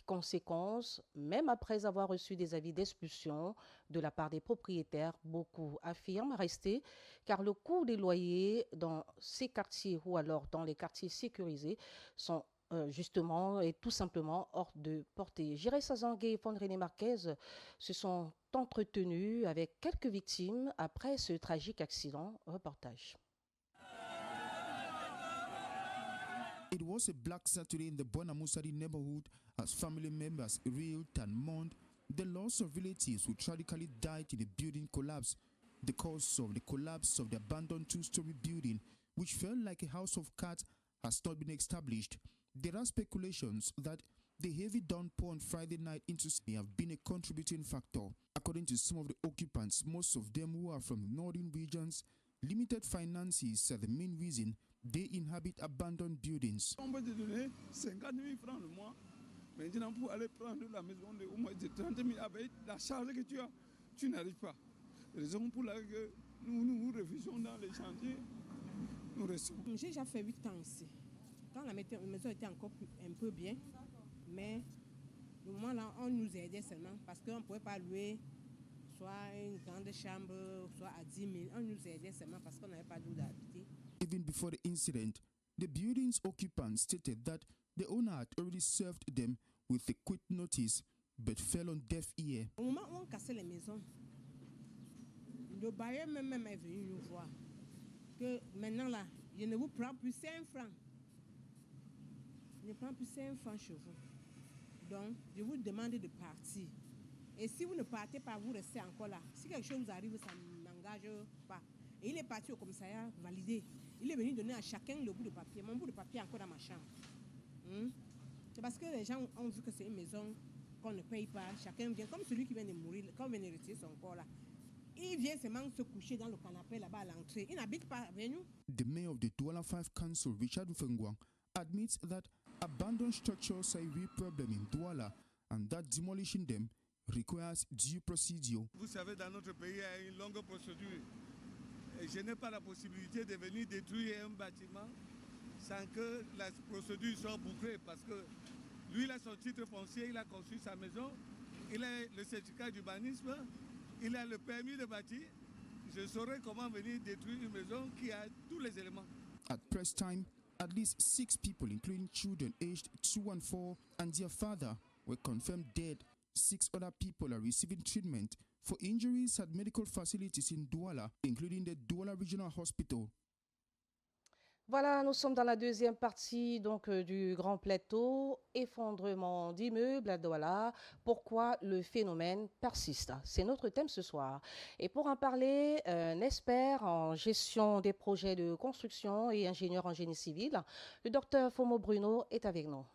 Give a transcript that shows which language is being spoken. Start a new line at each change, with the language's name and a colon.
French: Conséquence, même après avoir reçu des avis d'expulsion de la part des propriétaires, beaucoup affirment rester car le coût des loyers dans ces quartiers ou alors dans les quartiers sécurisés sont justement et tout simplement hors de portée. Jiré Sazangue et René Marquez se sont entretenus avec quelques victimes après ce tragique accident. Reportage.
English: It was a black Saturday in the Bonamoussadi neighborhood as family members reeled and mourned the loss of relatives who tragically died in a building collapse. The cause of the collapse of the abandoned 2-story building, which felt like a house of cards, has not been established. There are speculations that the heavy downpour on Friday night into Sunday have been a contributing factor. According to some of the occupants, most of them who are from northern regions, limited finances are the main reason they inhabit abandoned buildings.
French: On peut te donner 50 000 francs le mois. Maintenant, pour aller prendre la maison de au moins de 30 000 avec la charge que tu as, tu n'arrives pas. Raison pour laquelle nous refusons dans les chantiers, nous restons. J'ai déjà fait 8 ans ici. Quand la maison était encore un peu bien, mais au moment là, on nous aidait seulement parce qu'on ne pouvait pas louer soit une grande chambre, soit à 10 000. On nous aidait seulement parce qu'on n'avait pas d'où d'habiter.
English: Even before the incident, the building's occupants stated that the owner had already served them with a quick notice but fell on deaf ear.
French: Au moment où on cassait les maisons, le bailleur même est venu nous voir. Que maintenant là, je ne vous prends plus 5 francs. Je ne prends plus 5 francs chez vous. Donc, je vous demande de partir. Et si vous ne partez pas, vous restez encore là. Si quelque chose vous arrive, ça ne m'engage pas. Et il est parti au commissariat valider. Il est venu donner à chacun le bout de papier. Mon bout de papier est encore dans ma chambre. C'est parce que les gens ont vu que c'est une maison qu'on ne paye pas. Chacun vient, comme celui qui vient de mourir, quand on vient de retirer son corps là. Il vient seulement se coucher dans le canapé là-bas à l'entrée. Il n'habite pas avec nous.
English: The mayor of the Douala 5 Council, Richard Ufengwang, admits that abandoned structures are a real problem in Douala and that demolishing them requires due procedure.
French: Vous savez, dans notre pays, il y a une longue procédure. Et je n'ai pas la possibilité de venir détruire un bâtiment sans que la procédure soit bouclée. Parce que lui, il a son titre foncier, il a construit sa maison, il a le certificat d'urbanisme, il a le permis de bâtir. Je saurais comment venir détruire une maison qui a tous les éléments.
English: At press time, at least 6 people, including children aged 2 and 4 and their father, were confirmed dead. 6 other people are receiving treatment for injuries at medical facilities in Douala, including the Douala Regional Hospital.
French: Voilà, nous sommes dans la deuxième partie donc, du Grand Plateau, effondrement d'immeubles à Douala, pourquoi le phénomène persiste. C'est notre thème ce soir. Et pour en parler, un expert en gestion des projets de construction et ingénieur en génie civil, le docteur Fomo Bruno est avec nous.